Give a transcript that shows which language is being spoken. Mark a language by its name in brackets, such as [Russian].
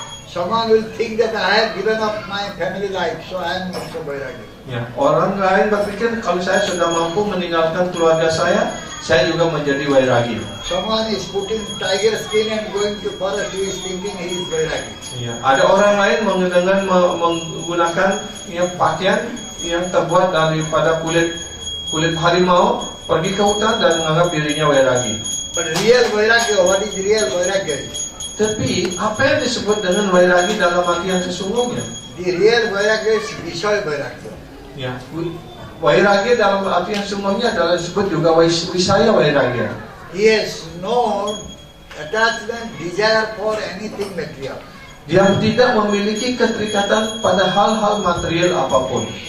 [English] Someone will think that I have given up my family life, so I am also vairagi. [Indonesian] Ya, orang lain berpikir kalau saya sudah mampu meninggalkan keluarga saya juga menjadi vairagi. [English] Someone is putting tiger skin and going to forest, he is thinking he is vairagi. [Indonesian] Ya, ada orang lain dengan menggunakan pakaian yang terbuat daripada kulit harimau, pergi ke hutan dan menganggap dirinya vairagi. [English] But real vairagya, what is real vairagya? [Indonesian] Tapi apa yang disebut dengan vairagi dalam arti yang sesungguhnya? [English] The real vairagya is Vishaya vairagya. [Indonesian] Ya, vairagi dalam arti yang sesungguhnya adalah disebut juga wisaya vairagi. [English] He has no attachment, desire for anything material. [Indonesian] Dia tidak memiliki keterikatan pada hal-hal material apapun.